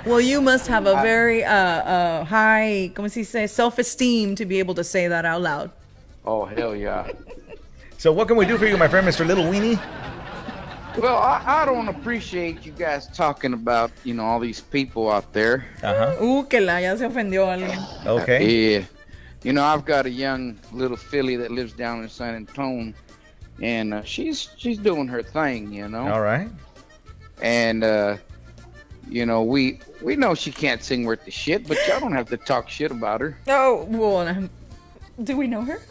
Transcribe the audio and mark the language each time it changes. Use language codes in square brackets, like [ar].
[en] Well, you must have a very high, [es] ¿cómo se dice, [en] self-esteem to be able to say that out loud. Oh hell yeah. So what can we do for you, my friend, Mr. Little Weenie? Well, I don't appreciate you guys talking about all these people out there. [es] Que la ya se ofendió alguien. [en] Okay. Yeah. I've got a young little filly that lives down in San Antonio. And she's doing her thing, All right. And we know she can't sing worth the shit, but y'all don't have to talk shit about her. Oh, well, do we know her?